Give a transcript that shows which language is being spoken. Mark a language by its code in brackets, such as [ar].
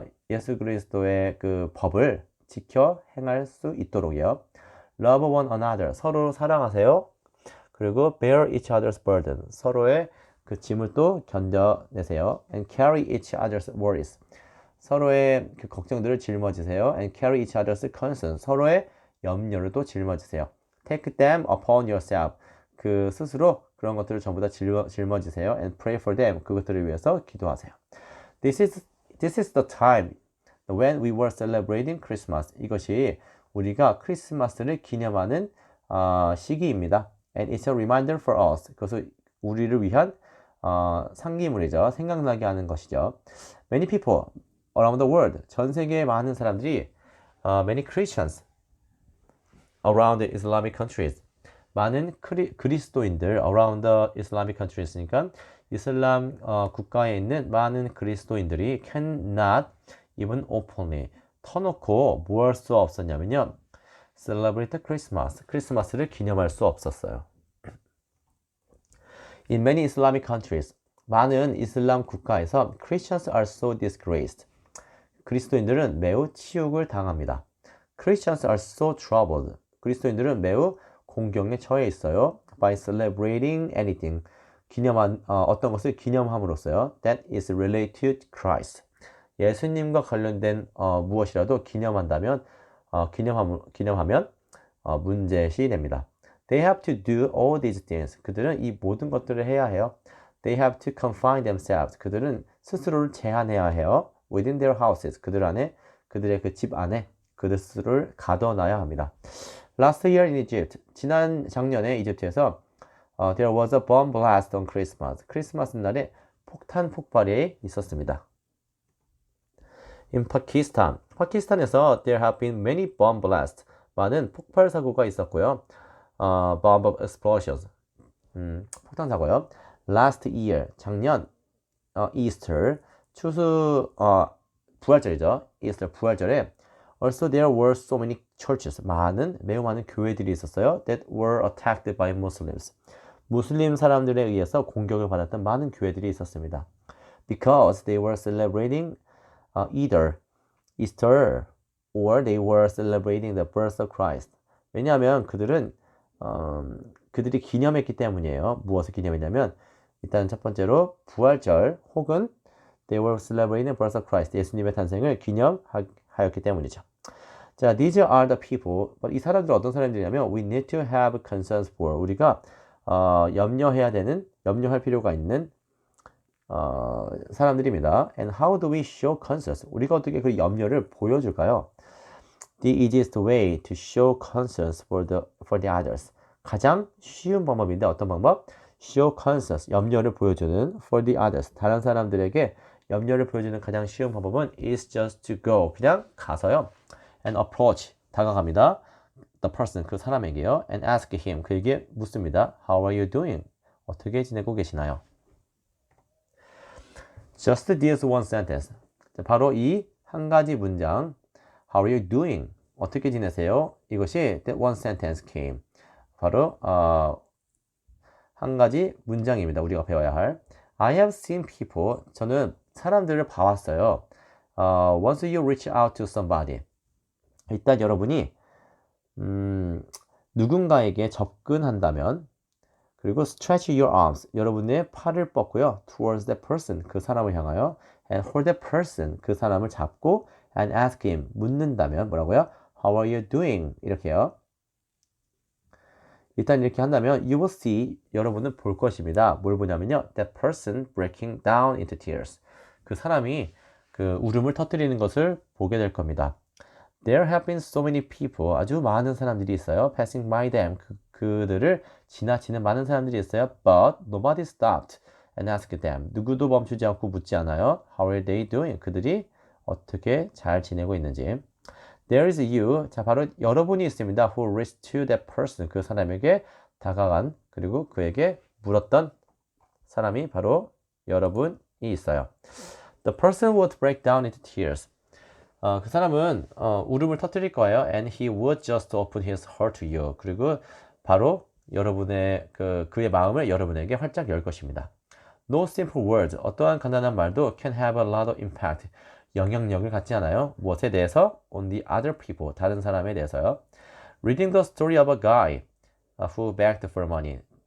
[ko] 예수 그리스도의 그 법을 지켜 행할 수 있도록이요. [en] Love one another. [ko] 서로 사랑하세요. 그리고 [en] bear each other's burden. [ko] 서로의 그 짐을 또 견뎌내세요. [en] And carry each other's worries. [ko] 서로의 그 걱정들을 짊어지세요. [en] And carry each other's concerns. [ko] 서로의 염려를 또 짊어지세요. [en] Take them upon yourself. [ko] 그 스스로 그런 것들을 전부 다 짊어지세요. [en] And pray for them. [ko] 그것들을 위해서 기도하세요. [en] This is the time when we were celebrating Christmas. [ko] 이것이 우리가 크리스마스를 기념하는 시기입니다. [en] And it's a reminder for us. [ko] 그것은 우리를 위한 상기물이죠. 생각나게 하는 것이죠. [en] Many people around the world, [ko] 전 세계의 많은 사람들이 [en] many Christians around the Islamic countries, [ko] 많은 그리스도인들 [en] around the Islamic countries, [ko] 니까 이슬람 국가에 있는 많은 그리스도인들이 [en] cannot even openly [ko] 터놓고 뭐 할 수 없었냐면요. [en] celebrate Christmas, [ko] 크리스마스를 기념할 수 없었어요. [en] In many Islamic countries, [ko] 많은 이슬람 국가에서 [en] Christians are so disgraced. [ko] 그리스도인들은 매우 치욕을 당합니다. [en] Christians are so troubled. [ko] 그리스도인들은 매우 공경에 처해 있어요. [en] By celebrating anything. [ko] 어떤 것을 기념함으로써요. [en] That is related to Christ. [ko] 예수님과 관련된 무엇이라도 기념하면 문제시 됩니다. [en] They have to do all these things. [ko] 그들은 이 모든 것들을 해야 해요. [en] They have to confine themselves. [ko] 그들은 스스로를 제한해야 해요. [en] Within their houses. [ko] 그들의 그 집 안에 그들 스스로를 가둬놔야 합니다. [en] Last year in Egypt. [ko] 작년에 이집트에서 [en] there was a bomb blast on Christmas. [ko] 크리스마스 날에 폭탄 폭발이 있었습니다. [en] In Pakistan. [ko] 파키스탄에서 [en] there have been many bomb blasts. [ko] 많은 폭발 사고가 있었고요. [en] bomb explosions. [ko] 폭탄 사고요. [en] Last year. [ko] 작년 Easter. 추수 부활절이죠. [en] Easter [ko] 부활절에 [en] also there were so many churches. [ko] 매우 많은 교회들이 있었어요. [en] That were attacked by Muslims. [ko] 무슬림 사람들에 의해서 공격을 받았던 많은 교회들이 있었습니다. [en] Because they were celebrating either Easter or they were celebrating the birth of Christ. [ko] 왜냐하면 그들은 그들이 기념했기 때문이에요. 무엇을 기념했냐면 일단 첫 번째로 부활절 혹은 [en] they were celebrating the birth of Christ. [ko] 예수님의 탄생을 기념하였기 때문이죠. [en] 자, these are the people. [ko] 이 사람들은 어떤 사람들이냐면 [en] we need to have concerns for. [ko] 우리가 염려할 필요가 있는 사람들입니다. [en] And how do we show concerns? [ko] 우리가 어떻게 그 염려를 보여줄까요? [en] The easiest way to show concerns for the others. [ko] 가장 쉬운 방법인데 어떤 방법? [en] Show concerns, [ko] 염려를 보여주는 [en] for the others. [ko] 다른 사람들에게 염려를 보여주는 가장 쉬운 방법은 [en] is just to go. [ko] 그냥 가서요. [en] And approach, [ko] 다가갑니다. [en] The person, [ko] 그 사람에게요. [en] And ask him, [ko] 그에게 묻습니다. [en] How are you doing? [ko] 어떻게 지내고 계시나요? [en] Just this one sentence. [ko] 바로 이 한 가지 문장. [en] How are you doing? [ko] 어떻게 지내세요? 이것이 [en] that one sentence came. [ko] 바로 한 가지 문장입니다. 우리가 배워야 할. [en] I have seen people. [ko] 저는 사람들을 봐왔어요. [en] Once you reach out to somebody. [ko] 일단 여러분이 누군가에게 접근한다면 그리고 [en] stretch your arms. [ko] 여러분의 팔을 뻗고요. [en] Towards that person. [ko] 그 사람을 향하여. [en] And hold that person. [ko] 그 사람을 잡고 [en] and ask him. [ko] 묻는다면 뭐라고요? [en] How are you doing? [ko] 이렇게요. 일단 이렇게 한다면 [en] you will see. [ko] 여러분은 볼 것입니다. 뭘 보냐면요. [en] That person breaking down into tears. [ko] 그 사람이 그 울음을 터뜨리는 것을 보게 될 겁니다. [en] There have been so many people. [ko] 아주 많은 사람들이 있어요. [en] Passing by them. [ko] 그들을 지나치는 많은 사람들이 있어요. [en] But nobody stopped and asked them. [ko] 누구도 멈추지 않고 묻지 않아요. [en] How are they doing? [ko] 그들이 어떻게 잘 지내고 있는지. [en] There is you. [ko] 자, 바로 여러분이 있습니다. [en] Who reached to that person. [ko] 그 사람에게 다가간 그리고 그에게 물었던 사람이 바로 여러분이 있어요. [en] The person would break down into tears. [ko] 그 사람은 울음을 터뜨릴 거예요. [en] And he would just open his heart to you. [ko] 그리고 바로 여러분의 그의 마음을 여러분에게 활짝 열 것입니다. [en] No simple words. [ko] 어떠한 간단한 말도 [en] can have a lot of impact. [ko] 영향력을 갖지 않아요. 무엇에 대해서? [en] On the other people. [ko] 다른 사람에 대해서요. [en] Reading the story of a guy who begged for money.